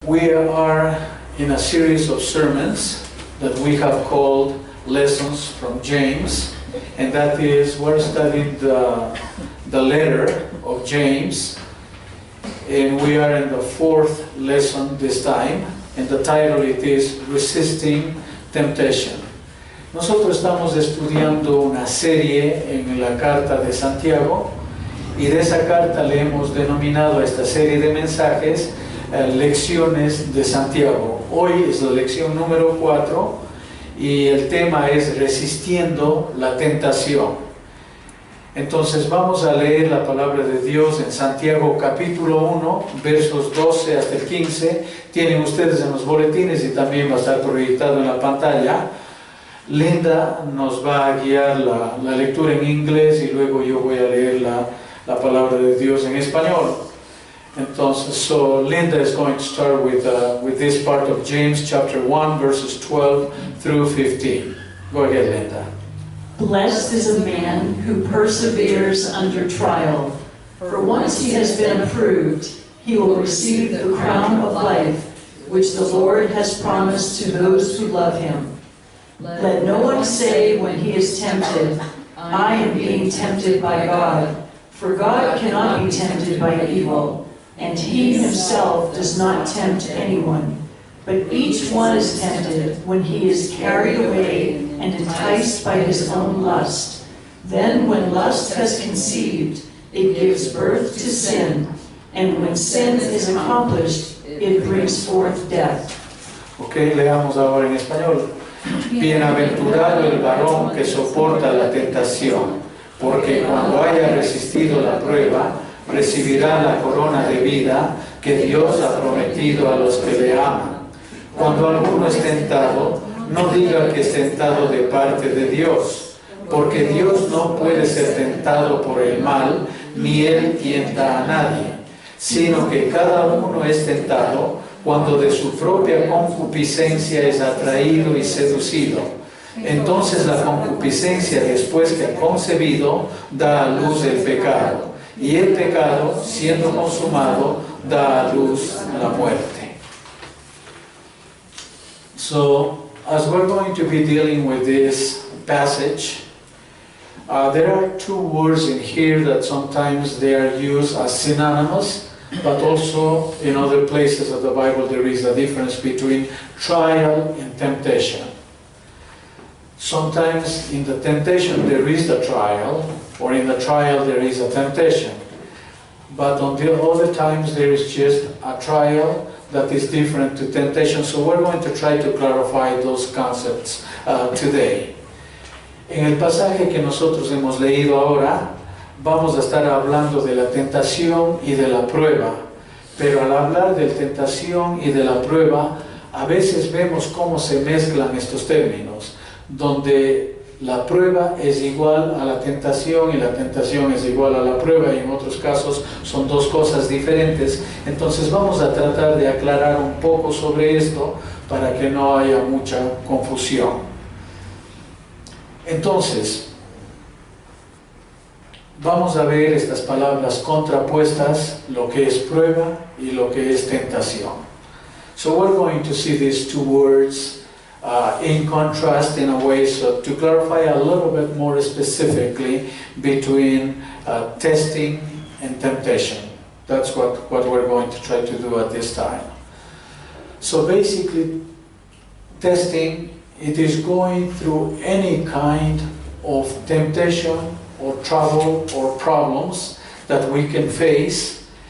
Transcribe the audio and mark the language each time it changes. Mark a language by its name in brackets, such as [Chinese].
[English] We are in a series of sermons that we have called Lessons from James, and that is, we're studying the letter of James, and we are in the fourth lesson this time, and the title it is Resisting Temptation. [Spanish] Nosotros estamos estudiando una serie en la carta de Santiago, y de esa carta le hemos denominado a esta serie de mensajes Lecciones de Santiago. Hoy es la lección número 4 y el tema es Resistiendo la Tentación. Entonces vamos a leer la palabra de Dios en Santiago capítulo 1, versos 12 hasta el 15. Tienen ustedes en los boletines y también va a estar proyectado en la pantalla. Linda nos va a guiar la lectura en inglés y luego yo voy a leer la palabra de Dios en español. Entonces, [English] so Linda is going to start with this part of James chapter 1, verses 12 through 15. Go ahead, Linda. Blessed is a man who perseveres under trial, for once he has been approved, he will receive the crown of life, which the Lord has promised to those who love him. Let no one say when he is tempted, I am being tempted by God, for God cannot be tempted by evil, and he himself does not tempt anyone. But each one is tempted when he is carried away and enticed by his own lust. Then when lust has conceived, it gives birth to sin, and when sin is accomplished, it brings forth death. [Spanish] Okay, leamos ahora en español. Bienaventurado el varón que soporta la tentación, porque cuando haya resistido la prueba, recibirá la corona de vida que Dios ha prometido a los que le aman. Cuando alguno es tentado, no diga que es tentado de parte de Dios, porque Dios no puede ser tentado por el mal, ni Él tienta a nadie, sino que cada uno es tentado cuando de su propia concupiscencia es atraído y seducido. Entonces la concupiscencia, después que ha concebido, da a luz el pecado. Y el pecado, siendo consumado, da a luz la muerte. [English] So, as we're going to be dealing with this passage, there are two words in here that sometimes they are used as synonymous, but also in other places of the Bible there is a difference between trial and temptation. Sometimes in the temptation there is the trial, or in the trial there is a temptation. But on the other times there is just a trial that is different to temptation. So we're going to try to clarify those concepts today. [Spanish] En el pasaje que nosotros hemos leído ahora, vamos a estar hablando de la tentación y de la prueba. Pero al hablar de tentación y de la prueba, a veces vemos cómo se mezclan estos términos, donde la prueba es igual a la tentación y la tentación es igual a la prueba, y en otros casos son dos cosas diferentes. Entonces vamos a tratar de aclarar un poco sobre esto para que no haya mucha confusión. Entonces, vamos a ver estas palabras contrapuestas, lo que es prueba y lo que es tentación. [English] So we're going to see these two words in contrast in a way, so to clarify a little bit more specifically between testing and temptation. That's what we're going to try to do at this time. So basically, testing, it is going through any kind of temptation or trouble or problems that we can face.